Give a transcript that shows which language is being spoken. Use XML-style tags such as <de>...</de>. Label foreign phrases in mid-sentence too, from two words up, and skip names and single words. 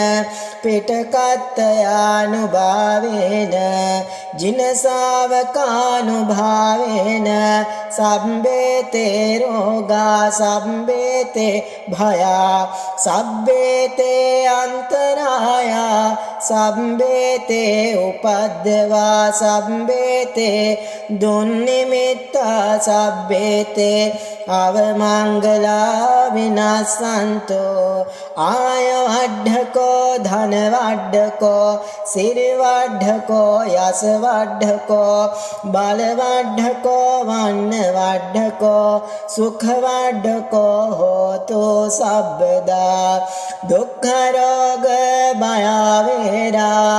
<pi>පිටකත්තයානුභාවේන ජිනසාවකානුභාවේන සම්බේතේ රෝගා සම්බේතේ භයා සබ්බේතේ අන්තරායා සම්බේතේ උපද්දවා සම්බේතේ දුන්නිමිත්තා සබ්බේතේ අවමංගලා විනාසන්තෝ ආය වඩ්ඩකෝ ධන වඩ්ඩකෝ සිරි වඩ්ඩකෝ යස වඩ්ඩකෝ බල වඩ්ඩකෝ වන්න වඩ්ඩකෝ සුඛ වඩ්ඩකෝ හෝතු සබ්බදා දුක්ඛ රෝග භය වේරා</pi>